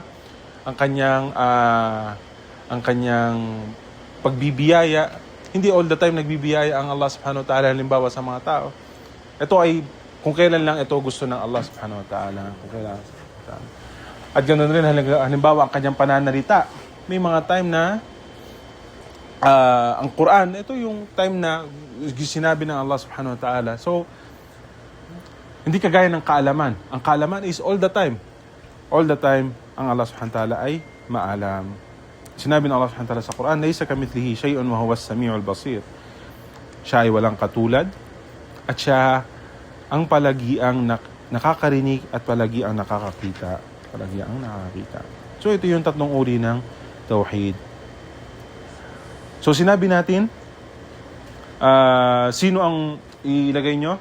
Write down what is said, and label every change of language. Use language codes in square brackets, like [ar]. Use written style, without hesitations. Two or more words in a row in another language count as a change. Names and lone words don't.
[tl] Ang kanyang pagbibiyaya, hindi [en] all the time [tl] nagbibiyaya ang Allah [ar] سبحانه وتعالى [tl] halimbawa sa mga tao. Ito ay kung kailan lang ito gusto ng Allah [ar] سبحانه وتعالى. [tl] Kung kailan. At ganoon rin halimbawa ang kanyang pananalita. May mga time na ang Quran, ito yung time na sinabi ng Allah [ar] سبحانه وتعالى. [tl] So, hindi kagaya ng kaalaman. Ang kaalaman [en] is all the time. All the time, [tl] ang Allah [ar] سبحانه وتعالى [tl] ay maalam. Sinabi ng Allah [ar] سبحانه وتعالى [tl] sa Quran, [ar] "ليس كمثله شيء وهو السميع البصير." [tl] Siya ay walang katulad at siya ang palagiang nakakarinig at palagiang nakakakita. So ito yung tatlong uri ng tauhid. So sinabi natin, sino ang ilagay nyo?